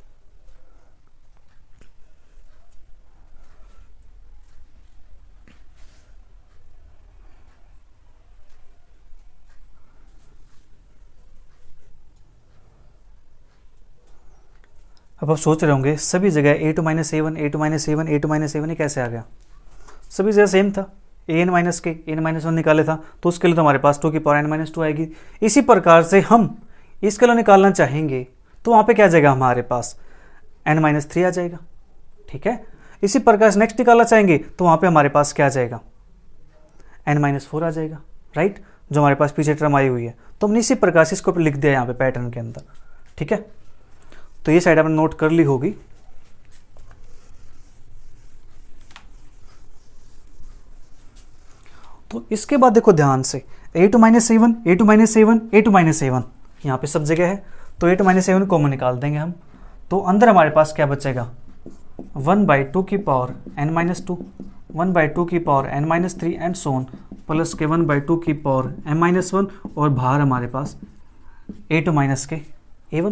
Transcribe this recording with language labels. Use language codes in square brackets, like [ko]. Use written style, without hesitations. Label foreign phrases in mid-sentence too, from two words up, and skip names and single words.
[hi] अब आप सोच रहे होंगे सभी जगह a2 माइनस a1 a2 माइनस a1 a2 माइनस a1 ये कैसे आ गया, सभी जगह सेम था, an माइनस के n माइनस 1 निकाले था, तो उसके लिए तो हमारे पास 2 की पावर n माइनस 2 आएगी। इसी प्रकार से हम इसके लिए निकालना चाहेंगे तो वहाँ पे क्या आ जाएगा, हमारे पास n माइनस 3 आ जाएगा। ठीक है, इसी प्रकार से नेक्स्ट निकालना चाहेंगे तो वहाँ पे हमारे पास क्या आ जाएगा, n माइनस 4 आ जाएगा, राइट, जो हमारे पास पीछे टर्म आई हुई है। तो हमने इसी प्रकार से इसको लिख दिया यहाँ पे पैटर्न के अंदर। ठीक है, तो ये साइड आपने नोट कर ली होगी। तो इसके बाद देखो ध्यान से, a2 माइनस a1 a2 माइनस a1 a2 माइनस a1 यहाँ पे सब जगह है, तो a2 माइनस a1 कॉमन निकाल देंगे हम। तो अंदर हमारे पास क्या बचेगा, 1/2 की पावर n माइनस 2 1/2 की पावर n माइनस 3 [en] and so on plus [hi] के 1/2 की पावर m माइनस 1 और बाहर हमारे पास a2 माइनस के a1।